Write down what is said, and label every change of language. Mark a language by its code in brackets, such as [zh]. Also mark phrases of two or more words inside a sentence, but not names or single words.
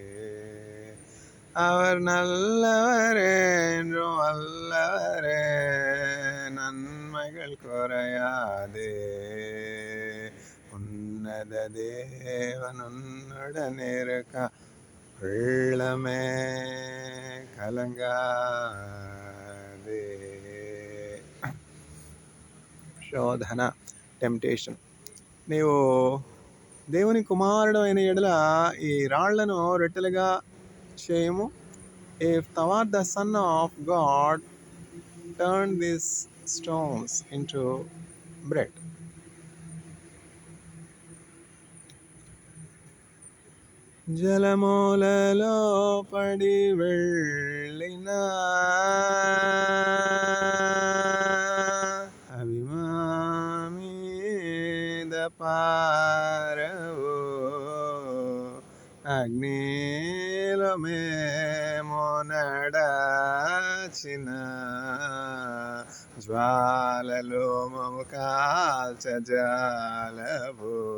[ta] அவர் நல்லவரே என்றும் வல்லவரே, நன்மைகள் குறையாதே. உன்னத தேவன் உன்னுடன் இருக்க உள்ளமே கலங்காதே. [te] శోధన, టెంప్టేషన్. నీవు దేవుని కుమారుడు అయిన ఎడల ఈ రాళ్లను రొట్టెలుగా చేయము. [en] If thou art the Son of God, turn these stones into bread. [te] జలమూలలో పడి వెళ్ళిన అవి మా మీద పారవు, అగ్నిలో మేము నడచిన జ్వాలలు మము కాల్చజాలవు.